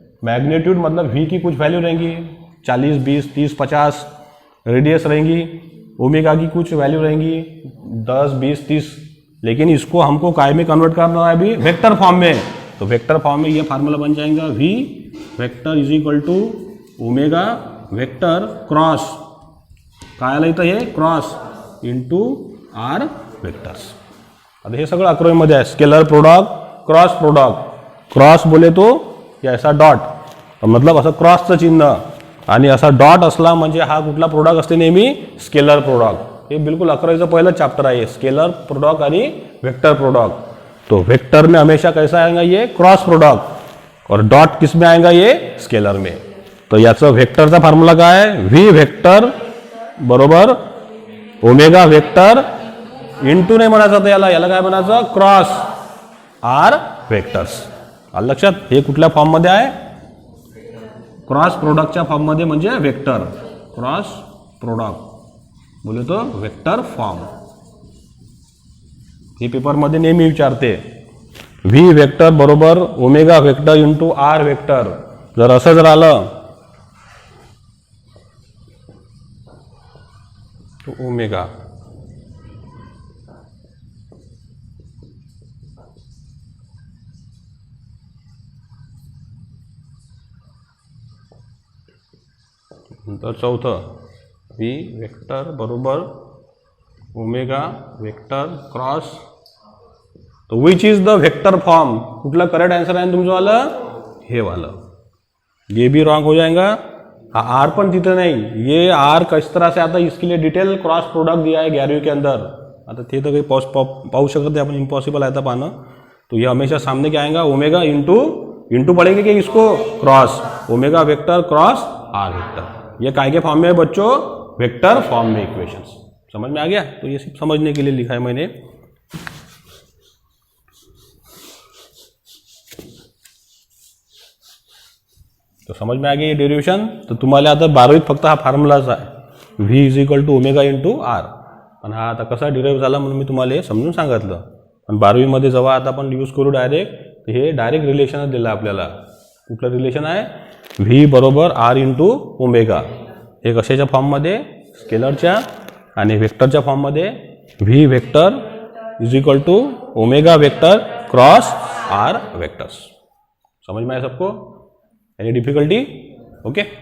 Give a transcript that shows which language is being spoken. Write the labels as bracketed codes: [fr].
[hi] Magnitude मतलब v की कुछ वैल्यू रहेंगी 40 20 30 50, रेडियस रहेंगी, ओमेगा की कुछ वैल्यू रहेंगी 10 20 30, लेकिन इसको हमको काय में कन्वर्ट करना है अभी, वेक्टर फॉर्म में। तो वेक्टर फॉर्म में ये फार्मूला बन जाएगा v vector is equal to omega vector cross, [mr] काय आलं इथं हे [hi] क्रॉस इंटू आर वेक्टर्स। [mr] आता हे सगळं अक्रोनीमध्ये आहे, scalar product cross product, [hi] cross बोले तो या ऐसा डॉट मतलब [mr] असं क्रॉसचं चिन्ह आणि असा डॉट असला म्हणजे हा कुठला प्रोडक्ट असते नेहमी, स्केलर प्रोडक्ट। हे बिल्कुल अकरावीचं पहिलं चैप्टर आहे, स्केलर प्रोडक्ट आणि वेक्टर प्रोडक्ट। [hi] तो वेक्टर में हमेशा कैसा आएगा ये क्रॉस प्रोडक्ट, और डॉट किस में आएगा ये स्केलर में। [mr] तो याचं वेक्टरचा फॉर्म्युला काय आहे, व्ही वेक्टर बरोबर ओमेगा वेक्टर इंटू नाही म्हणायचं, तर याला काय म्हणायचं, क्रॉस आर वेक्टर्स। आलं लक्षात, हे कुठल्या फॉर्म मध्ये आहे, क्रॉस प्रोडक्टच्या फॉर्म मध्ये, म्हणजे वेक्टर क्रॉस प्रोडक्ट बोले तो वेक्टर फॉर्म। हे पेपर मध्ये नेहमी विचारते, व्ही वेक्टर बरोबर omega vector into R vector. जर असं जर आलं तो ओमेगा नंतर चौथं व्ही वेक्टर बरोबर ओमेगा वेक्टर क्रॉस, [en] तो which is the vector form, [mr] कुठला करेक्ट आंसर आहे तुमचं वालं, हे वालं। [hi] ये भी रॉन्ग हो जाएगा, आर [mr] पण तिथे [hi] नहीं, ये आर किस तरह से आता, इसके लिए डिटेल क्रॉस प्रोडक्ट दिया है 11वीं के अंदर। [mr] आता ते तो काही पाहू शकत नाही आपण, इम्पॉसिबल आहे आता पाहणं। [hi] तो ये हमेशा सामने क्या आएगा, ओमेगा इंटू पढ़ेंगे कि इसको cross omega vector cross R vector. ये काय के फॉर्म में है बच्चों, वेक्टर फॉर्म में इक्वेशंस। समझ में आ गया, तो ये सिर्फ समझने के लिए लिखा है मैंने। तो समझ में आ गया ये डेरिवेशन। [mr] तो तुम्हाला आता 12वीत फक्त हा फॉर्म्युलाच आहे, V is equal to omega into R. पण हा आता कसा डिराईव्ह झाला म्हणून मी तुम्हाला हे समजून सांगितलं। पण 12वीमध्ये जेव्हा आता आपण यूज करू डायरेक्ट, हे डायरेक्ट रिलेशनच दिलं आपल्याला। कुठलं रिलेशन आहे, व्ही बरोबर आर इंटू ओमेगा, हे कशाच्या फॉर्ममध्ये, स्केलरच्या, आणि वेक्टरच्या फॉर्ममध्ये V vector is equal to omega vector cross R vectors. [hi] समझ में आया सबको, [mr] एनी डिफिकल्टी, ओके।